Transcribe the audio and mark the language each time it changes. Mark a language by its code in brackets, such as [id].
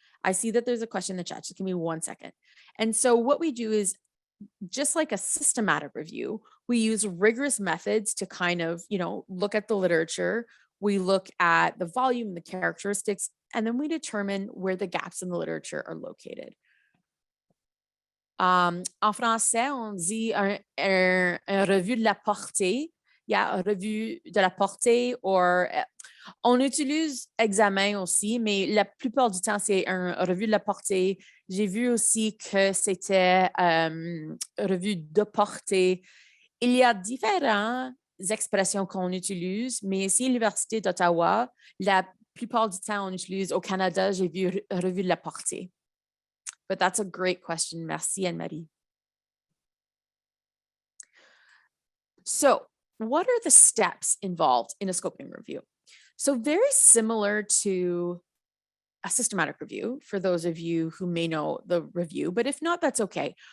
[en] I see that there's a question in the chat. Just give me 1 second. And so what we do is, just like a systematic review, we use rigorous methods to kind of, look at the literature. We look at the volume, the characteristics, and then we determine where the gaps in the literature are located. [fr] En français, on dit un revue de la portée. Yeah, a revue de la portée, or on utilise examen aussi, mais la plupart du temps, c'est un revue de la portée. J'ai vu aussi que c'était revue de portée. Il y a différentes expressions qu'on utilise, mais ici, à l'Université d'Ottawa, la plupart du temps, on utilise, au Canada, j'ai vu revue de la portée. [en] But that's a great question. [fr] Merci, [en] Anne-Marie. So, what are the steps involved in a scoping review? So very similar to a systematic review, for those of you who may know the review, but if not, that's okay.